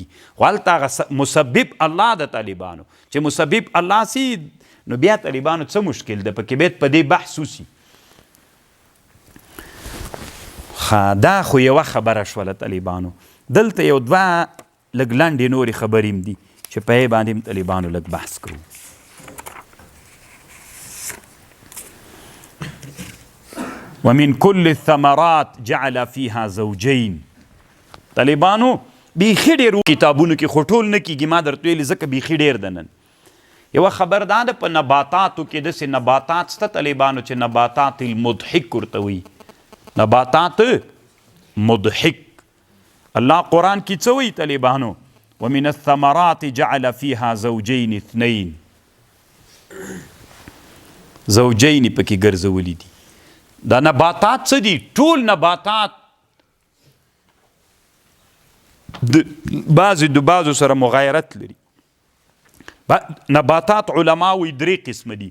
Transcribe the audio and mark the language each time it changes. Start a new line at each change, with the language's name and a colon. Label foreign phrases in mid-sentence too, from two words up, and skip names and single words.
Pashto: خو هلته هغه مسبب الله د طالبانو چې مسبب الله سي، نو بیا طالبانو څه مشکل ده پکې؟ باید په دې بحث وسي. دا خو یوه خبره شوله طالبانو. دلته یو دوه لږ لنډې نورې خبرې هم دي چې په یې باندې هم طالبانو لږ بحث کوو.
Arabic: ومن كل الثمرات جعل فيها زوجين.
Pashto: طالبانو بیخي ډېر کتابونو کې خو ټول نه کېږي، ما درته ویلي ځکه بیخي ډېر ده. نن یوه خبر دا ده په نباتاتو کې داسې نباتات شته طالبانو چې نباتات المضحک ورته وایي. نباتات مضحک. الله قرآن کې څه وایي طالبانو؟
Arabic: ومن الثمرات جعل فيها زوجين اثنين.
Pashto: زوجین پکې ګرځولي دي. دا نباتات څه دي؟ ټول نباتات بعضې د بعضو سره مغایرت لري. نباتات علما وایي 3 قسمه دي.